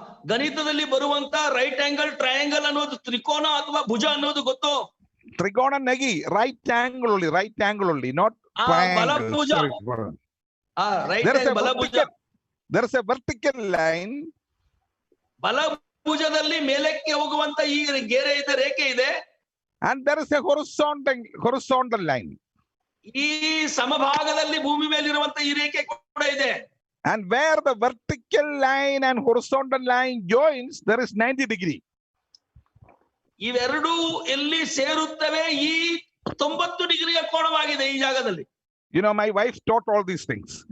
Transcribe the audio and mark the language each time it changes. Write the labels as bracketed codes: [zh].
[kn] ಗಣಿತದಲ್ಲಿ ಬರುವಂತ right angle triangle ಅನ್ನೋದು ತ್ರಿಕೋನ ಅಥವಾ ಭುಜ ಅನ್ನೋದು ಗೊತ್ತು. [en] Trigona negi, right angle only, not triangle. [kn] ಬಲಭುಜ. [en] Sorry. Right There is a [kn] ಬಲಭುಜ. [en] vertical line. [kn] ಬಲಭುಜದಲ್ಲಿ ಮೇಲಕ್ಕೆ ಹೋಗುವಂತ ಈ ಗೆರೆ ಇದೆ, ರೇಖೆ ಇದೆ. [en] And there is a horizontal line. [kn] ಈ ಸಮಭಾಗದಲ್ಲಿ ಭೂಮಿ ಮೇಲಿರುವಂತ ಈ ರೇಖೆ ಕೂಡ ಇದೆ. [en] And where the vertical line and horizontal line joins, there is 90 degree. [kn] ಇವೆರಡೂ ಎಲ್ಲಿ ಸೇರುತ್ತವೆ, ಈ 90 ಡಿಗ್ರಿಯ ಕೋನವಾಗಿದೆ ಈ ಜಾಗದಲ್ಲಿ. [en] You know, my wife taught all these things.